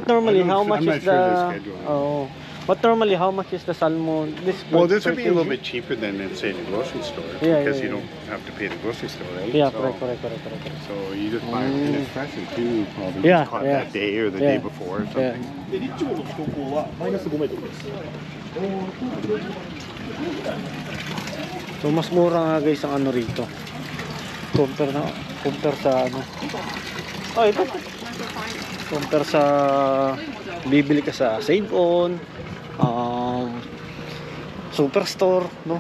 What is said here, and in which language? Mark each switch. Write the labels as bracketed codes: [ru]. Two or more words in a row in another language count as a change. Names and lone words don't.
[en] I'm not is sure the? their schedule. Oh, But normally, how much is the salmon? Well, this per would be a little kg? bit cheaper than in, say, the grocery store. Yeah, because yeah, you yeah. don't have to pay the grocery store, right? Yeah, so, correct. So you just buy it and it's fresh and too. Probably Yeah, just caught yeah. that day or the Yeah. day before or Yeah. something. [ja] でリッチモンドの標高はマイナス5メートルです。 [tl] So, mas mura nga guys ang ano rito. Compare sa ano. Oh, ito. Compare sa bibili ka sa Save On, Superstore, no?